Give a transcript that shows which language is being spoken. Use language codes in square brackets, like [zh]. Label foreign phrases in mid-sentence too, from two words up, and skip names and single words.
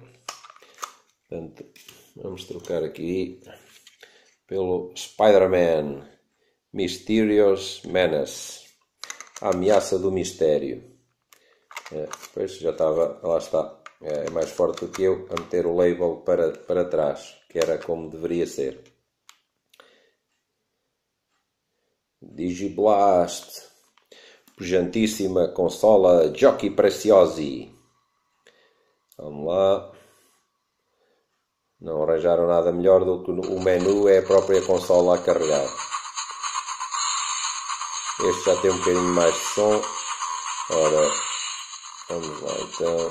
[pt] Portanto, vamos trocar aqui pelo Spider-Man Mysterious Menace. A ameaça do mistério. Pois já estava, lá está. É mais forte do que eu a meter o label para trás, que era como deveria ser. Digiblast. Pujantíssima consola Giochi Preziosi. Vamos lá. Não arranjaram nada melhor do que o menu é a própria consola a carregar. Este já tem um bocadinho mais de som. Ora, vamos lá então.